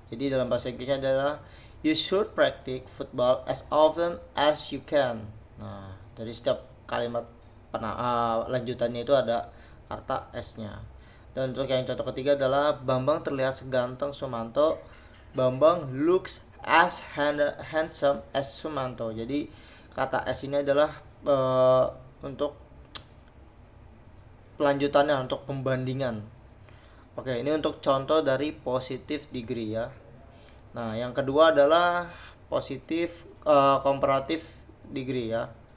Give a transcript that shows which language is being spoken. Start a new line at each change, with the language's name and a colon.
Indonesian: Jadi dalam bahasa Inggrisnya adalah
English: you should practice football as often as you can.
Indonesian: Nah, dari setiap kalimat lanjutannya itu ada kata s-nya. Dan untuk yang contoh ketiga adalah Bambang terlihat seganteng Sumanto.
English: Bambang looks as handsome as Sumanto.
Indonesian: Jadi kata s ini adalah untuk pelanjutannya, untuk pembandingan. Oke, ini untuk contoh dari positive degree ya. Nah, yang kedua adalah positif comparative degree ya.